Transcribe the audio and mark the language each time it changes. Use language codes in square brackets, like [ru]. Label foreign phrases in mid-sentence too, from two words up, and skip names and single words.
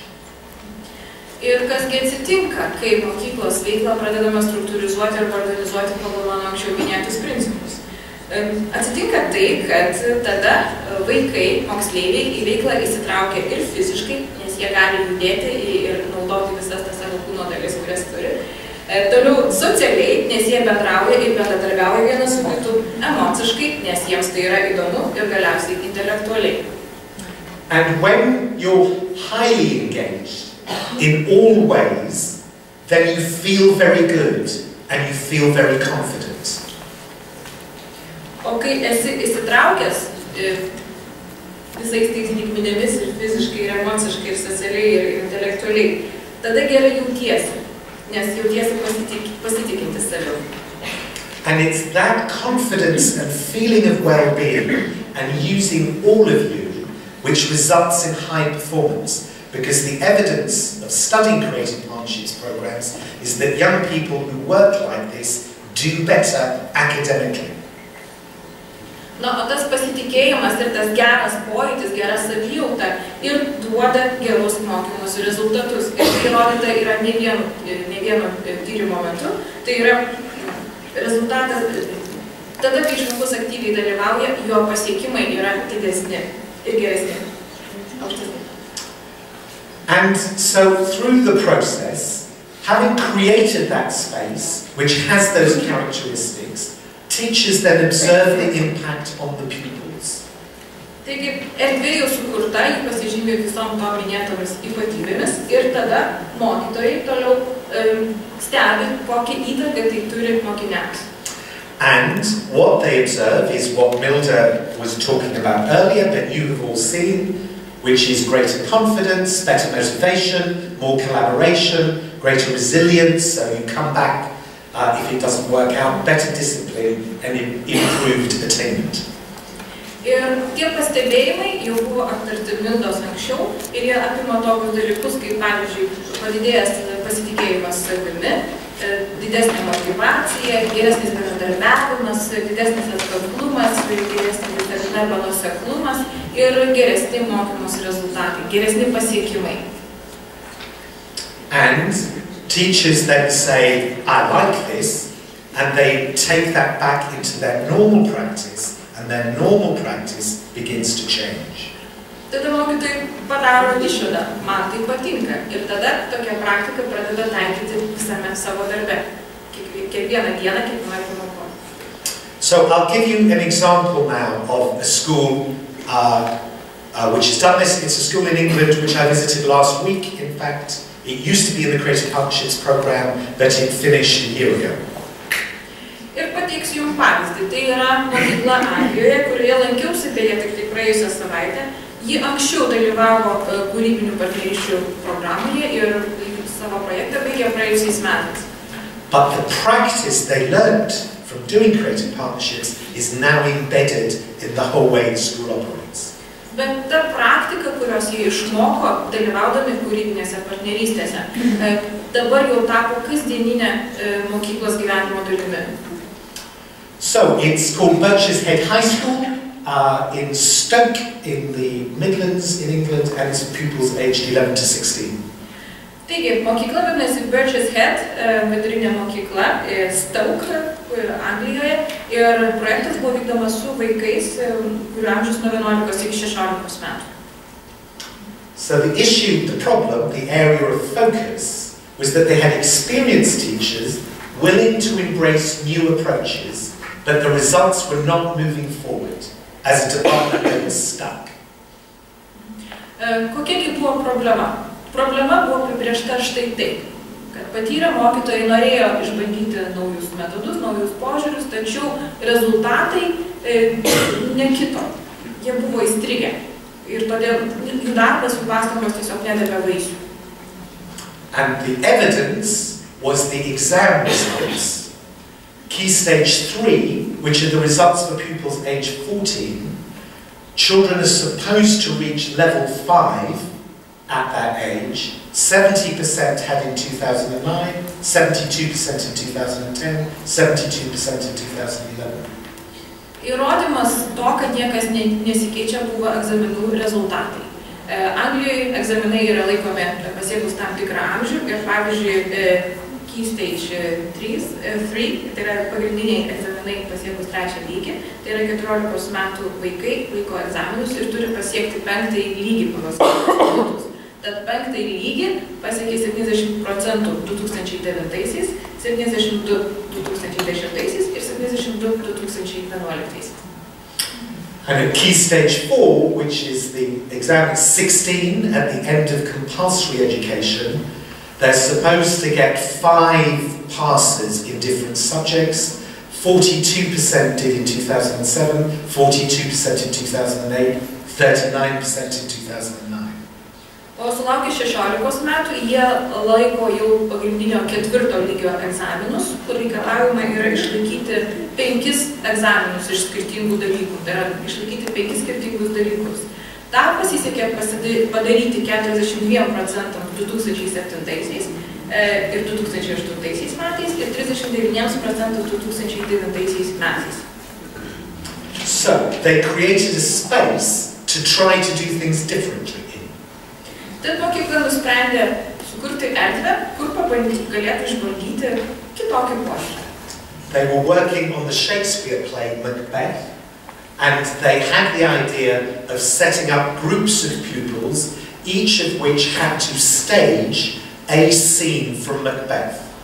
[lt] Ir kasgi atsitinka, kai mokyklos veiklą pradedame struktūrizuoti ir organizuoti pagal mano anksčiau minėtus principus. Atsitinka tai, kad tada vaikai, moksleiviai į veiklą įsitraukia ir fiziškai, nes jie gali judėti ir naudoti visas tas savo kūno dalis, kurias turi. Toliau socialiai, nes jie bendrauja ir bendradarbiauja vienas su kitu, emociškai, nes jiems tai yra įdomu ir galiausiai intelektualiai. [en] And when you're highly engaged in all ways, then you feel very good and you feel very confident. [lt] O kai esi įsitraukęs visais tais lygmenėmis ir fiziškai, ir emociškai, ir socialiai, ir intelektualiai, tada gerai jautiesi, nes jautiesi pasitikinti savim. [en] And it's that confidence and feeling of well-being and using all of you which results in high performance, because the evidence of studying creative partnerships programs is that young people who work like this do better academically. [lt] Na, o tas pasitikėjimas ir tas geras pojūtis, gera savijauta ir duoda gerus mokymosi rezultatus. Ir tai įrodyta yra ne vieno tyrimo metu. Tai yra rezultatas, tada, kai žmogus aktyviai dalyvauja, jo pasiekimai yra didesni ir geresni. Aukštesni. [en] And so through the process, having created that space, which has those characteristics, teachers then observe the impact on the pupils. [lt] Taigi, erdvė jau sukurta, jį pasižymė visom to minėtomis ypatybėmis ir tada mokytojai toliau stebi, kokią įtaką tai turi mokiniams. [en] And what they observe is what Milda was talking about earlier, but you have all seen, which is greater confidence, better motivation, more collaboration, greater resilience, so you come back if it doesn't work out, better discipline and improved attainment. [lt] Ir tie pastebėjimai jau buvo aptarti Mildos anksčiau ir jie apima tokius dalykus, kaip pavyzdžiui, padidėjęs pasitikėjimas savimi, didesnė motyvacija, geresnis bendradarbiavimas, didesnis atkaklumas, geresnis darbo nuoseklumas ir geresni mokymosi rezultatai, geresni pasiekimai. [en] And teachers then say, I like this, and they take that back into their normal practice, and their normal practice begins to change. [lt] Tada mokytojai padaro išvadą, man tai patinka, ir tada tokia praktika pradeda taikyti visame savo darbe, kiekvieną dieną, kiekvieną pamoką. [en] So I'll give you an example now of a school which has done this. It's a school in England which I visited last week, in fact. It used to be in the Creative Partnerships program, but it finished a year ago. [lt] Ir pateiksiu jums pavyzdį. Tai yra mokykla Anglijoje, kurioje lankiausi beje tik praėjusią savaitę. Ji anksčiau dalyvavo kūrybinių partnerysčių programoje ir savo projektą baigė praėjusiais metais. [en] But the practice they learned from doing creative partnerships is now embedded in the whole way the school operates. [lt] Bet ta praktika, kurios jie išmoko dalyvaudami kūrybinėse partnerystėse, dabar jau tapo kasdieninė mokyklos gyvenimo dalimi. [en] So it's called Birches Head High School in Stoke in the Midlands in England, and it's for pupils aged 11 to 16. [lt] Taigi, mokykla vadinasi Birches Head, vidurinė mokykla, Stoke, Anglijoje, ir projektas buvo vykdomas su vaikais, kurių amžius nuo 11 iki 16 metų. [en] So the issue, the problem, the area of focus was that they had experienced teachers willing to embrace new approaches, but the results were not moving forward. As a department, they were stuck. [lt] Kokia buvo problema? Problema buvo apibrėžta štai taip, kad patyrę mokytojai norėjo išbandyti naujus metodus, naujus požiūrius, tačiau rezultatai nekito. Jie buvo įstrigę ir todėl jų darbas, jų pastangos tiesiog nedavė vaisių. [en] And the evidence was the exam results. Key Stage 3, which are the results for pupils aged 14, children are supposed to reach level 5 at that age. 70% had in 2009, 72% in 2010, 72% in 2011. [lt] Įrodymas to, kad niekas nesikeičia, buvo egzaminų rezultatai. Anglijoje egzaminai yra laikomi pasiekus tam tikrą amžių ir pavyzdžiui Key Stage 3, tai yra pagrindiniai egzaminai pasiekus 3 lygį, tai yra 14 metų vaikai laiko egzaminus ir turi pasiekti 5 lygį pagal skaičius. Tad 5 lygį pasiekė 70% 2009, 72 2010 ir 72 2011. [en] And at Key Stage 4, which is the exam, is 16 at the end of compulsory education, they're supposed to get 5 passes in different subjects. 42% did in 2007, 42% in 2008, 39% in 2009. [lt] O sulaukę 16 metų, jie laiko jau pagrindinio 4 lygio egzaminus, kur reikalavimai yra išlaikyti 5 egzaminus iš skirtingų dalykų, tai yra išlaikyti 5 skirtingus dalykus. Ta pasisekė padaryti 42% 2007 ir 2008 metais ir 39% 2009 metais. [en] So, they created a space to try to do things differently. [lt] Tad mokykla nusprendė sukurti erdvę, kur galėtų išbandyti kitokį požiūrį. [en] They were working on the Shakespeare play Macbeth, and they had the idea of setting up groups of pupils, each of which had to stage a scene from Macbeth.